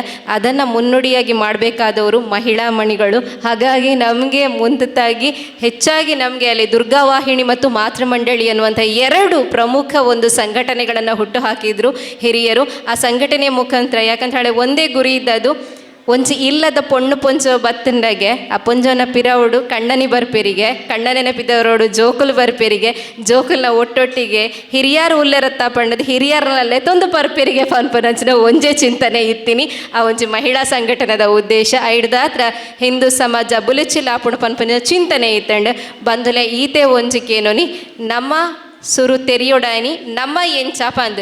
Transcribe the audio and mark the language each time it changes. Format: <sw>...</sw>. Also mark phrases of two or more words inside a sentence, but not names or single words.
<kn>ಅದನ್ನು ಮುನ್ನುಡಿಯಾಗಿ ಮಾಡಬೇಕಾದವರು ಮಹಿಳಾ ಮಣಿಗಳು. ಹಾಗಾಗಿ ನಮಗೆ ಮುಂತಾಗಿ ಹೆಚ್ಚಾಗಿ ನಮಗೆ ಅಲ್ಲಿ ದುರ್ಗಾವಾಹಿನಿ ಮತ್ತು ಮಾತೃಮಂಡಳಿ ಅನ್ನುವಂಥ ಎರಡು ಪ್ರಮುಖ ಒಂದು ಸಂಘಟನೆಗಳನ್ನು ಹುಟ್ಟು ಹಾಕಿದ್ರು ಹಿರಿಯರು. ಆ ಸಂಘಟನೆಯ ಮುಖಾಂತರ, ಯಾಕಂತ ಹೇಳಿ ಒಂದೇ ಗುರಿ ಇದ್ದದು,</kn> <tcy>ಒಂಚಿ ಇಲ್ಲದ ಪೊಣ್ಣು ಪೊಂಚೋ ಬತ್ತಂಡಗೆ ಆ ಪೊಂಜೋನ ಪಿರವಡು ಕಣ್ಣನಿ ಬರ್ಪೇರಿಗೆ, ಕಣ್ಣ ನೆನಪಿದವರೋಡು ಜೋಕುಲು ಬರ್ಪೇರಿಗೆ, ಜೋಕುಲ್ನ ಒಟ್ಟೊಟ್ಟಿಗೆ ಹಿರಿಯರು ಉಲ್ಲೆರತ್ತ ಪಂಡದು ಹಿರಿಯರನಲ್ಲೇ ತೊಂದು ಬರ್ಪೇರಿಗೆ ಪನ್ಪನಂಚಿನ ಒಂಜೇ ಚಿಂತನೆ ಇತ್ತೀನಿ. ಆ ಒಂಜಿ ಮಹಿಳಾ ಸಂಘಟನೆದ ಉದ್ದೇಶ ಐಡ್ದಾತ್ರ ಹಿಂದೂ ಸಮಾಜ ಬುಲಿಚಿಲಾಪುಣ ಪನ್ಪನ ಚಿಂತನೆ ಇತ್ತಂಡು ಬಂದುಲೆ ಈತೆ ಒಂಜಿಕೇನೋನಿ ನಮ್ಮ ಸುರು ತೆರಿಯೋಡಾಯನಿ ನಮ್ಮ ಎಂಚ ಪಂದು</tcy>